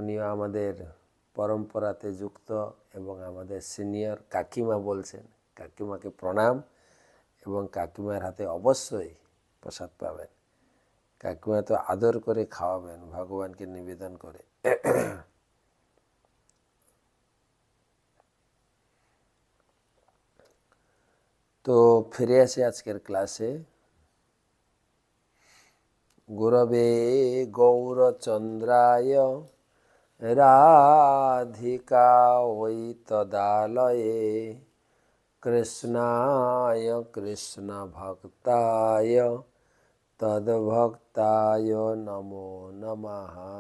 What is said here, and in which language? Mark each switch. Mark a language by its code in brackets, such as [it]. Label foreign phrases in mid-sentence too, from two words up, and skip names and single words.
[bn] উনিও আমাদের পরম্পরাতে যুক্ত এবং আমাদের সিনিয়র কাকিমা বলছেন, কাকিমাকে প্রণাম এবং কাকিমার হাতে অবশ্যই প্রসাদ পাবেন। কাকিমা তো আদর করে খাওয়াবেন ভগবানকে নিবেদন করে। তো ফিরে আসি আজকের ক্লাসে। [sa] গুরবে গৌরচন্দ্রায় রাধিকাयै তদালয়ে কৃষ্ণায় কৃষ্ণভক্তায় তদ্ভক্তায় নমো নমঃ।